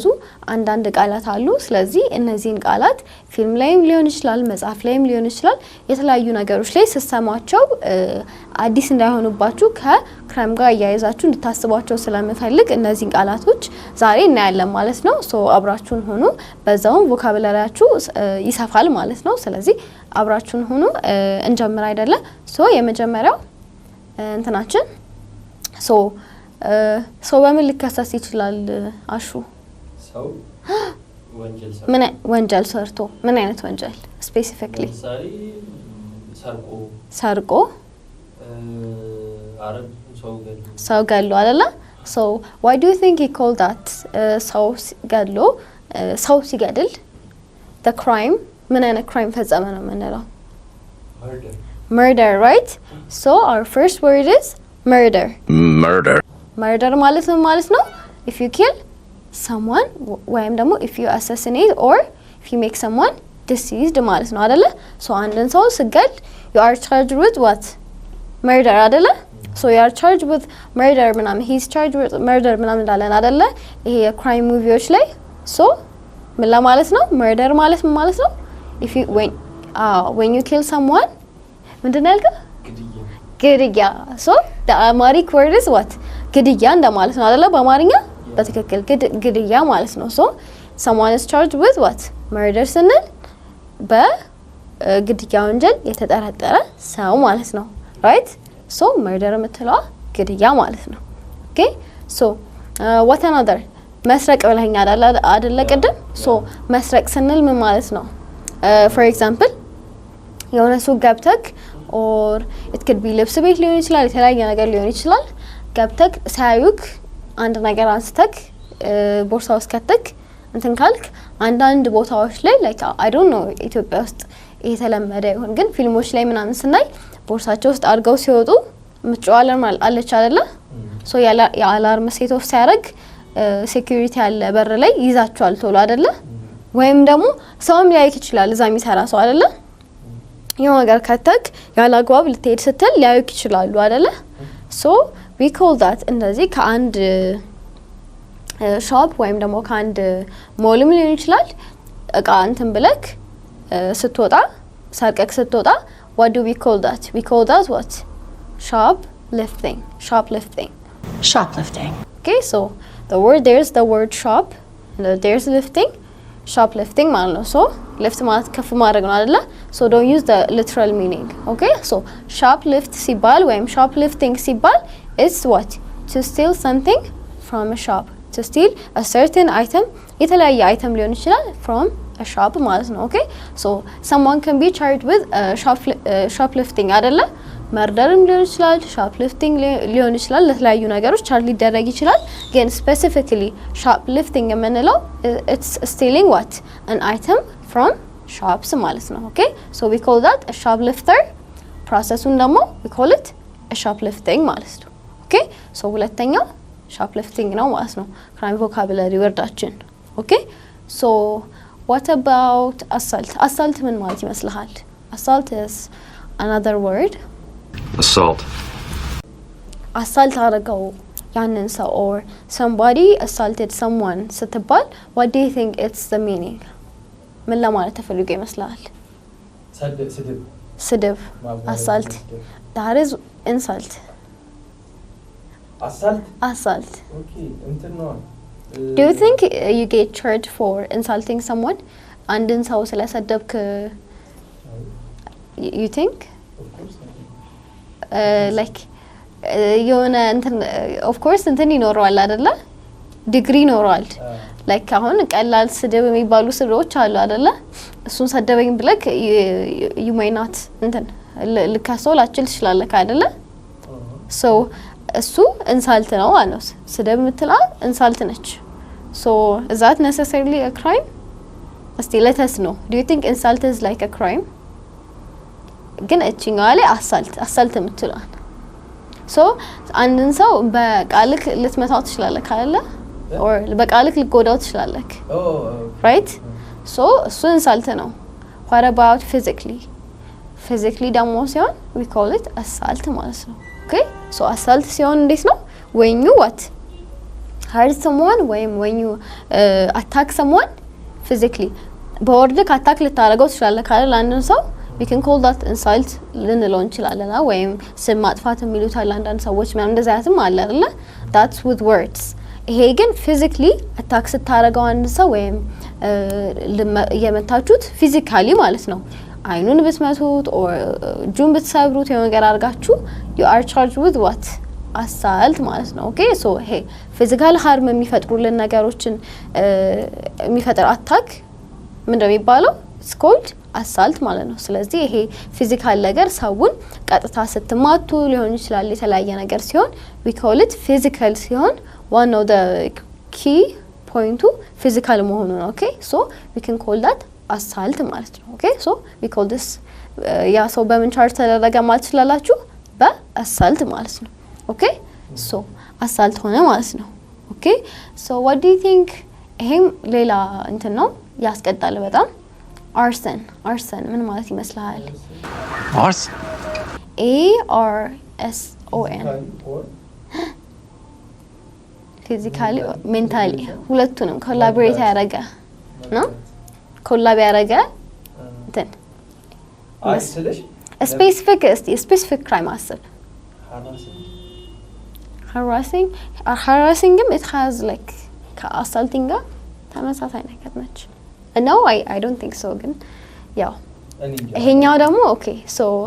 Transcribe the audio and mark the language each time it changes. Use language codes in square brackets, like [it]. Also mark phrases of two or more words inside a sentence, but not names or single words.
[am] አንዳንድ ቃላት አሉ ስለዚህ እነዚህን ቃላት ፊልም ላይም ሊሆን ይችላል መጽሐፍ ላይም ሊሆን ይችላል የተለያዩ ነገሮች ላይ ሲሰማቸው አዲስ እንዳይሆኑባችሁ ከክራይም ጋር ያያይዛችሁ እንድታስቧቸው ስለምፈልግ እነዚህን ቃላቶች ዛሬ እናያለን ማለት ነው ሶ አብራችሁን ሆኑ በዛው ቮካቡላሪያችሁ ይሰፋል ማለት ነው ስለዚህ አብራችሁን ሆኑ እንጀምር አይደለ ሶ የመጀመሪያው እንትናችን ሶ በምን ሊከሰስ ይችላል አሹ ሰው ወንጀል ሰርቶ ምን አይነት ወንጀል ስፔሲፊካሊ ሰርቆ ሰው ገሎ አይደለ [en] so why do you think he called that [am] ሰው ሲገድል [en] the crime [am] ምን አይነት crime ፈጸመ ነው የምንለው [en] murder right so our first word is murder [am] ማለት ነው [en] if you kill someone [am] ወይም ደግሞ [en] if you assassinate or if you make someone deceased [am] ማለት ነው አይደለ [en] so [am] አንድን ሰው ስገል [en] you are charged with what murder [am] አይደለ [en] so you are charged with murder [am] ምናምን [en] he's charged with murder [am] ምናምን እንዳለን አይደለ ይሄ የክራይም ሙቪዎች ላይ so ምን ለማለት ነው murder ማለት ነው [en] if you when you kill someone [am] ምንድነው ያልከው ግድያ [en] so the Amharic word is what [am] ግድያ እንደማለት ነው አይደለ በአማርኛ በትክክል ግድያ ማለት ነው [en] so someone is charged with what murder [am] ስንል በግድያ ወንጀል የተጠረጠረ ሰው ማለት ነው [en] right so murder [am] የምትለው ግድያ ማለት ነው [en] okay so what another [am] መስረቅ ብለኸኝ አይደለ ቅድም so መስረቅ ስንል ምን ማለት ነው for example የሆነ ሱቅ ገብተክ [en] or it could be [am] ልብስ ቤት ሊሆን ይችላል የተለያየ ነገር ሊሆን ይችላል ገብተክ ሳያዩክ አንድ ነገር አንስተክ ቦርሳ ውስጥ ከተክ እንትን ካልክ አንዳንድ ቦታዎች ላይ [en] like I don't know [am] ኢትዮጵያ ውስጥ የተለመደ ይሁን ግን ፊልሞች ላይ ምናምን ስናይ ቦርሳቸው ውስጥ አድርገው ሲወጡ ምጫዋለን አለች አይደለ so የአላርም [en] set off [am] ሲያደርግ ሴኩሪቲ ያለ በር ላይ ይዛቸዋል ቶሎ አይደለ ወይም ደግሞ ሰውም ሊያይክ ይችላል እዛ የሚሰራ ሰው አይደለ የሆነ ነገር ከተክ ያላግባብ ልትሄድ ስትል ሊያዩክ ይችላሉ አይደለ [en] so we call that [am] እንደዚህ ከአንድ ሾፕ ወይም ደግሞ ከአንድ ሞልም ሊሆን ይችላል እቃ እንትን ብለክ ስትወጣ ሰርቀክ ስትወጣ [en] what do we call that what shoplifting okay so there's the word shop and there's lifting shoplifting [am] ማለት ነው [en] so lift [am] ማለት ከፍ ማድረግ ነው አይደለ [en] so don't use the literal meaning okay so shoplift [am] ሲባል ወይም [en] shoplifting ሲባል it's what to steal something from a shop to steal a certain item [am] የተለያየ item ሊሆን ይችላል [en] from a shop [am] ማለት ነው [en] okay so someone can be charged with shoplifting [am] አይደለ መርደርም ሊሆን ይችላል [en] shoplifting [am] ሊሆን ይችላል ለተለያዩ ነገሮች ቻርጅ ሊደረግ ይችላል ግን [en] specifically shoplifting የምንለው it's stealing what an item from shops [am] ማለት ነው [en] okay so we call that a shoplifter processun ደግሞ we call it a shoplifting [am] ማለት ነው [en] okay so ሁለተኛው shoplifting [am] ነው ማለት ነው [en] crime vocabulary ወርዳችን okay so what about assault [am] ምን ማለት ይመስልሃል [en] assault is another word assault [am] አደረገው ያንን ሰው [en] or somebody assaulted someone ስትባል what do you think it's the meaning [am] ምን ለማለት ተፈልጎ ይመስላል ስድብ [en] assault that is insult assault [am] okay እንትን ነው [en] do you think you get charged for insulting someone [am] አንድን ሰው ስለሰደብክ [en] you think like [am] የሆነ እንትን [en] of course [am] እንትን ይኖረዋል አይደለ ዲግሪ ይኖረዋል like አሁን ቀላል ስድብ የሚባሉ ስድቦች አሉ አይደለ እሱን ሰደበኝ ብለክ [en] you may not [am] እንትን ልካሰው ላችል ይችላል አይደለ so እሱ ኢንሳልት ነው ማለት ነው ስደብ ምትላ ኢንሳልት ነች [en] so is that necessarily a crime Still let us know do you think insult is like a crime [am] ግን እቺኛው ላይ assault ምትላ so አንድን ሰው በቃልክ ልትመታው ትችላለህ ካለ or በቃልክ ልትጎዳው ትችላለህ [en] right so [am] እሱ ኢንሳልት ነው [en] what about physically [am] ደግሞ ሲሆን [en] we call it assault [am] ማለት ነው [en] okay so assault [am] ሲሆን እንዴት ነው [en] when you what hurt someone when you attack someone physically [am] በወርድክ attack ልታረጋው ትችላለህ ካለ አንድን ሰው [en] we can call that insult [am] ልንለው እንችላለን ወይም ስም ማጥፋት የሚሉት አንዳንድ ሰዎች ምናምን እንደዛ ያትም አለ አይደለ [en] that's with words [am] ይሄ ግን [en] physically attack [am] ስታረጋው አንድ ሰው ወይም የመታችሁት physically ማለት ነው አይኑን ብትመቱት or ጁን ብትሰብሩት የሆነ ነገር አርጋችሁ [en] you are charged with what assault [am] ማለት ነው [en] okay so hey physical harm [am] የሚፈጥሩልን ነገሮችን የሚፈጥር attack ምንድነው የሚባለው [en] it's called assault [am] ማለት ነው ስለዚህ ይሄ ፊዚካል ነገር ሰውን ቀጥታ ስትማቱ ሊሆን ይችላል የተለያየ ነገር ሲሆን [en] we call it physical ሲሆን one of the key point physical [am] መሆኑ ነው [en] okay so we can call that assault ማለት ነው okay so we call this [am] ያ ሰው በምን ቻርጅ ተደረገ ማለት ይችላልላችሁ በassault ማለት ነው [en] okay so assault [am] ሆነ ማለት ነው [en] okay so what do you think [am] ይሄም ሌላ እንትን ነው ያስቀጣል በጣም [en] Arson [am] ምን ማለት ይመስላል [en] Arson ARSON physically mentally [am] ሁለቱንም ኮላቦሬት ያደረገ ነው ኮላብ ያደረገ እንትን [en] specific crime አስብ harassing it has like assaulting [am] ተመሳሳይ ነገር ነች [en] No, I don't think so [am] ግን ያው ይሄኛው ደግሞ [en] okay so